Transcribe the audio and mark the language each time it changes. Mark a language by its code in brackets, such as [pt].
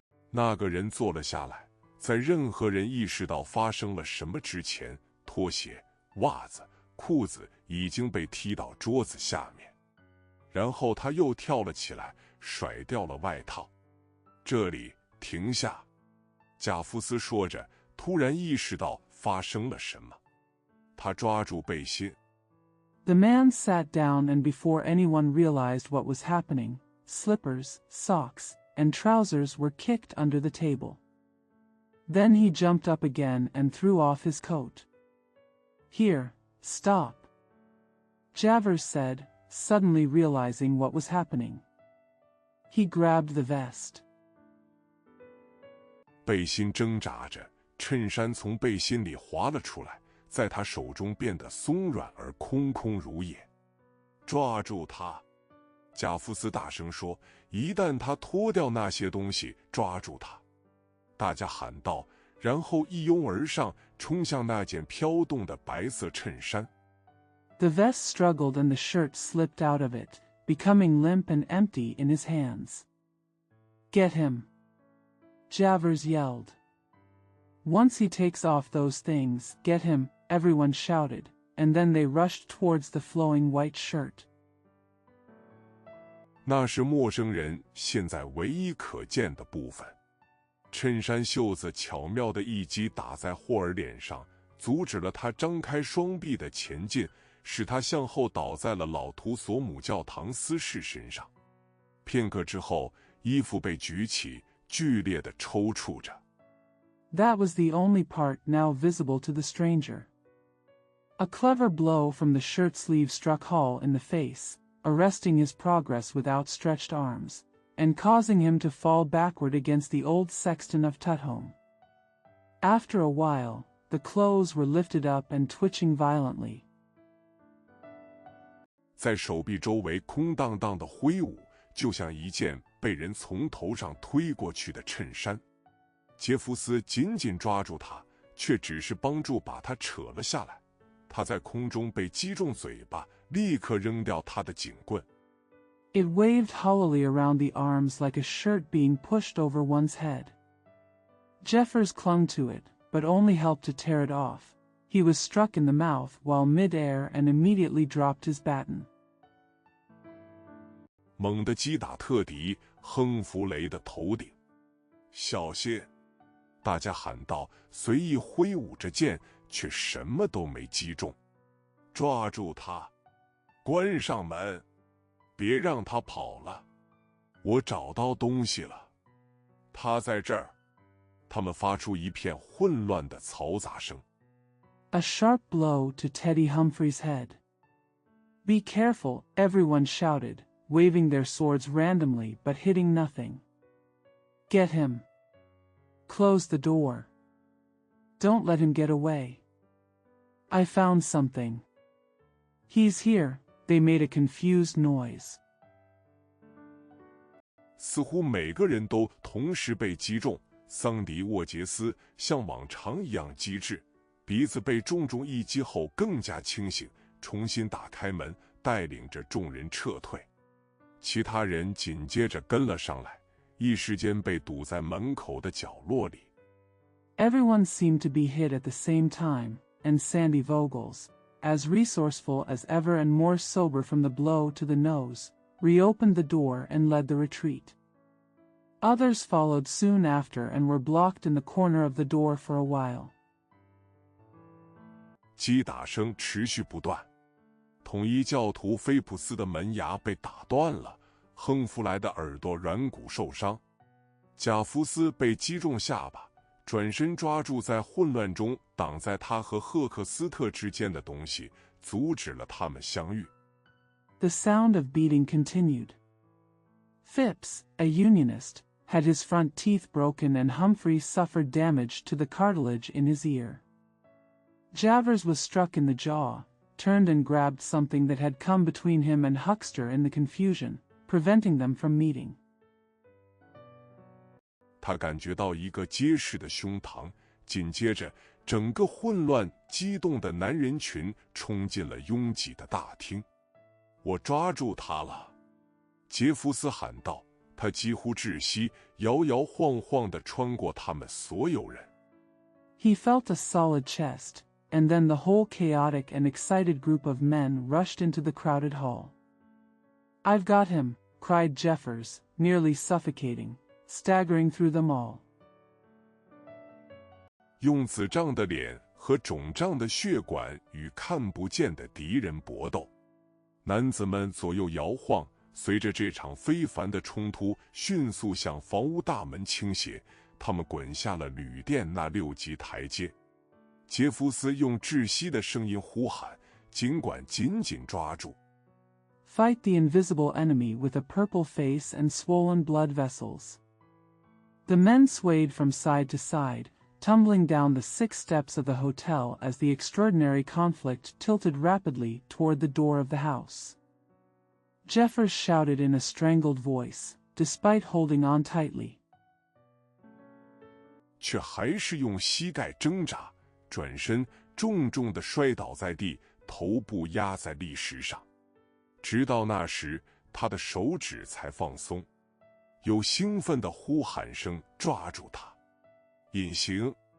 [zh] 那个人坐了下来，在任何人意识到发生了什么之前，拖鞋、袜子、裤子已经被踢到桌子下面。然后他又跳了起来，甩掉了外套。这里，停下！贾福斯说着，突然意识到发生了什么。他抓住背心。 [en] The man sat down and before anyone realized what was happening, slippers, socks, and trousers were kicked under the table. Then he jumped up again and threw off his coat. Here, stop. Javers said, suddenly realizing what was happening. He grabbed the vest. [zh] 背心挣扎着，衬衫从背心里滑了出来，在他手中变得松软而空空如也。抓住他！贾福斯大声说：“一旦他脱掉那些东西，抓住他！” 大家喊道，然后一拥而上，冲向那件飘动的白色衬衫。 [en] The vest struggled and the shirt slipped out of it, becoming limp and empty in his hands. Get him! Javers yelled. Once he takes off those things, get him, everyone shouted, and then they rushed towards the flowing white shirt. [zh] 那是陌生人现在唯一可见的部分。衬衫袖子巧妙的一击打在霍尔脸上，阻止了他张开双臂的前进，使他向后倒在了老图索姆教堂司事身上。片刻之后，衣服被举起，剧烈地抽搐着。 [en] That was the only part now visible to the stranger. A clever blow from the shirt sleeve struck Hall in the face, arresting his progress with outstretched arms, and causing him to fall backward against the old sexton of Tutholme. After a while, the clothes were lifted up and twitching violently. [zh] 在手臂周围空荡荡的挥舞，就像一件被人从头上推过去的衬衫。杰弗斯紧紧抓住他，却只是帮助把他扯了下来。他在空中被击中嘴巴，立刻扔掉他的警棍。 [en] It waved hollowly around the arms like a shirt being pushed over one's head. Jeffers clung to it, but only helped to tear it off. He was struck in the mouth while mid-air and immediately dropped his baton. [zh] 猛地击打特迪·亨弗雷的头顶。小心！大家喊道，随意挥舞着剑，却什么都没击中。抓住他，关上门，别让他跑了。我找到东西了，他在这儿。他们发出一片混乱的嘈杂声。 [en] A sharp blow to Teddy Humphrey's head. Be careful, everyone shouted, waving their swords randomly but hitting nothing. Get him. Close the door. Don't let him get away. I found something. He's here. They made a confused noise. [zh] 似乎每个人都同时被击中。桑迪·沃杰斯像往常一样机智，鼻子被重重一击后更加清醒，重新打开门，带领着众人撤退。其他人紧接着跟了上来，一时间被堵在门口的角落里。 [en] Everyone seemed to be hit at the same time, and Sandy Vogels, as resourceful as ever and more sober from the blow to the nose, reopened the door and led the retreat. Others followed soon after and were blocked in the corner of the door for a while. [zh] 击打声持续不断。统一教徒菲普斯的门牙被打断了，亨弗莱的耳朵软骨受伤，贾福斯被击中下巴，转身抓住在混乱中挡在他和赫克斯特之间的东西，阻止了他们相遇。 [en] The sound of beating continued. Phipps, a Unionist, had his front teeth broken and Humphrey suffered damage to the cartilage in his ear. Javers was struck in the jaw, turned and grabbed something that had come between him and Huckster in the confusion, preventing them from meeting. [zh] 他感觉到一个结实的胸膛，紧接着，整个混乱激动的男人群冲进了拥挤的大厅。我抓住他了，杰弗斯喊道。他几乎窒息，摇摇晃晃地穿过他们所有人。 [en] He felt a solid chest, and then the whole chaotic and excited group of men rushed into the crowded hall. I've got him, cried Jeffers, nearly suffocating, staggering through them all. [zh] 用紫胀的脸和肿胀的血管与看不见的敌人搏斗，男子们左右摇晃。随着这场非凡的冲突迅速向房屋大门倾斜，他们滚下了旅店那6级台阶。杰弗斯用窒息的声音呼喊，尽管紧紧抓住。 [en] Fight the invisible enemy with a purple face and swollen blood vessels. The men swayed from side to side, tumbling down the 6 steps of the hotel as the extraordinary conflict tilted rapidly toward the door of the house. Jeffers shouted in a strangled voice, despite holding on tightly. [zh] 却还是用膝盖挣扎，转身重重地摔倒在地，头部压在砾石上。直到那时，他的手指才放松。有兴奋的呼喊声抓住他。隐形，